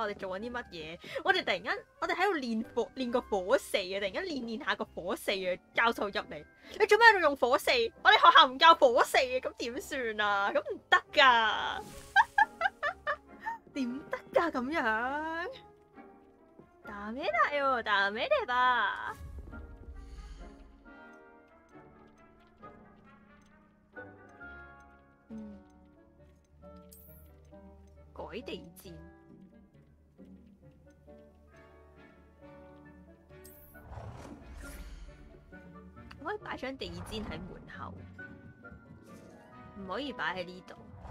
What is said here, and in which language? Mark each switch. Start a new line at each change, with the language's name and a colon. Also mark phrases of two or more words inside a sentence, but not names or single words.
Cantonese: 我哋做緊啲乜嘢？我哋突然間喺度練個火勢啊！突然間練下個火勢啊！教授入嚟，你做咩喺度用火勢？我哋學校唔教火勢啊！咁點算啊？咁唔得㗎，點得㗎咁樣？
Japanese: ダメだよ、ダメだ吧。
Cantonese: 改地氈。我可以擺張地氈喺門口，唔可以擺喺呢度。